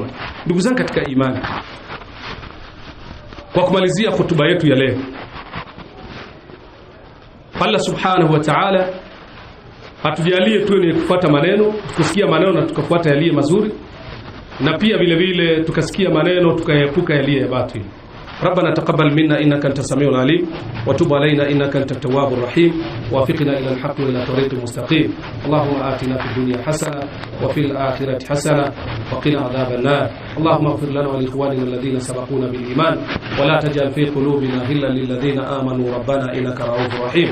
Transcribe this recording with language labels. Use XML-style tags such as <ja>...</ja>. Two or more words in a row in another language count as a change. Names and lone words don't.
<sw>Ndugu zangu katika imani, kwa kumalizia hotuba yetu ya leo,</sw> <ar>الله سبحانه وتعالى</ar> <sw>atujalie tuwe ni kufuata maneno, tukusikia maneno na tukafuata yaliye mazuri, na pia vile vile tukasikia maneno tukaepuka yaliye ya batili.</sw> <ar>ربنا تقبل منا إنك أنت السميع العليم، وتب علينا إنك أنت التواب الرحيم، وافقنا إلى الحق وإلى طريق المستقيم. اللهم آتنا في الدنيا حسنة وفي الآخرة حسنة وقنا عذاب النار. اللهم اغفر لنا ولإخواننا الذين سبقونا بالإيمان، ولا تجعل في قلوبنا غلا للذين آمنوا ربنا إنك رؤوف رحيم.</ar>